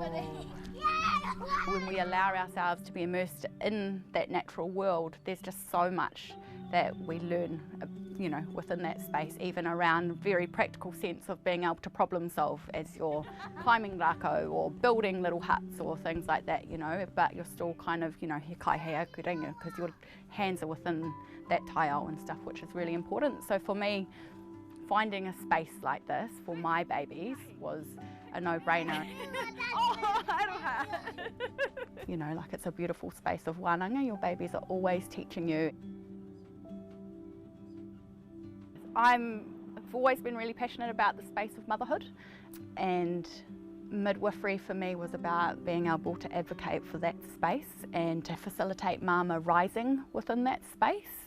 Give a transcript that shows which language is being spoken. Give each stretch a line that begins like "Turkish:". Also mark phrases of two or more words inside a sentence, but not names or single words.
English: When we allow ourselves to be immersed in that natural world, there's just so much that we learn, you know, within that space, even around very practical sense of being able to problem solve as you're climbing rako or building little huts or things like that, you know, but you're still kind of, you know,
Māori: he kai hea aku ringa,
English: because your hands are within that taiao and stuff, which is really important. So for me, finding a space like this for my babies was a no-brainer. You know, like it's a beautiful space of wānanga. Your babies are always teaching you. I've always been really passionate about the space of motherhood, and midwifery for me was about being able to advocate for that space and to facilitate mama rising within that space.